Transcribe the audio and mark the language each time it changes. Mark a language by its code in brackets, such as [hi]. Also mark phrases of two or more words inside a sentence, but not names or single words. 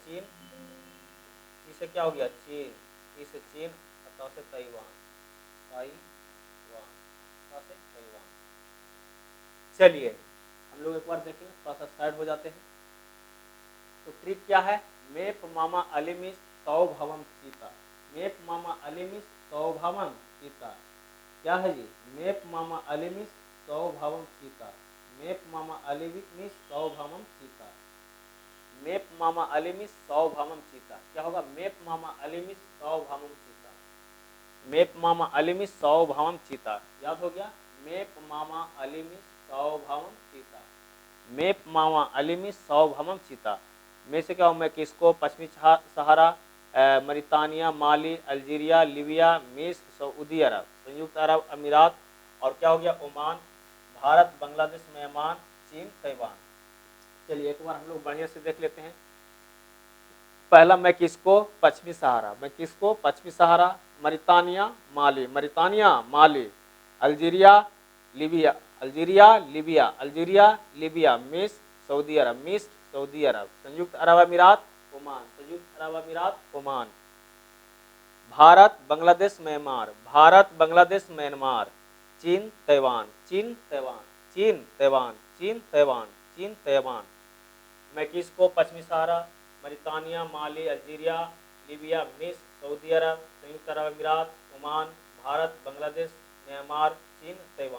[hi] चीन, ची से क्या हो गया? चीन, ची से चीन। और से ताइवान, ताइवान, से ताइवान। चलिए हम लोग एक बार देखेंगे, थोड़ा सा साइड हो जाते हैं। तो ट्रिक क्या है? मेप मामा अलिमिस सौभवम सीता, मेप मामा अलिमिस सौभवम सीता। क्या है जी? मेप मामा अलिमिस सौभवम सीता, मेप मामा अलिमिस सौभवम सीता, मेप मामा अलिमिस सौभवम सीता। क्या होगा? मेप मामा अलिमिस सौभवम सीता, मेप मामा अलिमिस सौभवम सीता। याद हो गया? मेप मामा अलिमिस सौभवम सीता, मेप मामा अलिमिस सौभवम सीता। में से क्या हो? मैं किसको? पश्चिमी सहारा, मरितानिया, माली, अल्जीरिया, लीबिया, मिस्र, सऊदी अरब, संयुक्त अरब अमीरात। और क्या हो गया? ओमान, भारत, बांग्लादेश, म्यांमार, चीन, ताइवान। चलिए एक बार हम लोग बढ़िया से देख लेते हैं। पहला मैं किसको? पश्चिमी सहारा, मैं किसको? पश्चिमी सहारा, मरितानिया, माली, मरितानिया, माली, अल्जीरिया, लीबिया, अल्जीरिया, लीबिया, अल्जीरिया, लीबिया, मिस्र, सऊदी अरब, मिस्र, सऊदी अरब, संयुक्त अरब अमीरात, ओमान, संयुक्त अरब अमीरात, ओमान। भारत, बांग्लादेश, म्यांमार, भारत, बांग्लादेश, म्यांमार, चीन, ताइवान, चीन, ताइवान, चीन, ताइवान, चीन, ताइवान, चीन, ताइवान। मैं किसको? पश्चिमी सहारा, मरितानिया, माली, अल्जीरिया, लीबिया, मिस्र, सऊदी अरब, संयुक्त अरब अमीरात, ओमान, भारत, बांग्लादेश, म्यांमार, चीन, ताइवान।